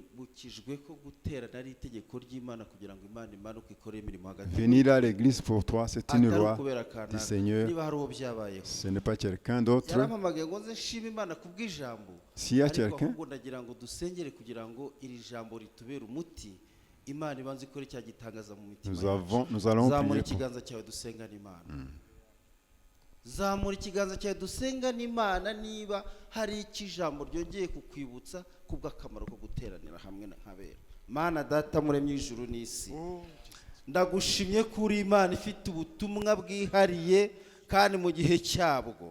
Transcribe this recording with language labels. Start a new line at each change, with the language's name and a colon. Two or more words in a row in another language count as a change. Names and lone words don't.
French: Venir à l'église pour toi, c'est une loi du Seigneur. Ce n'est pas quelqu'un d'autre. S'il y a quelqu'un, nous allons prier.
Kinyarwanda: Zamura ikiganza cyawe dusenga n'Imana niba hari ikijambo ryongeye kukwibutsa kubw'akamaro ko guteranira hamwe nk'abera. Mana data muremye ijuru n'isi, ndagushimye kuri Imana ifite ubutumwa bwihariye kandi mu gihe cyabwo.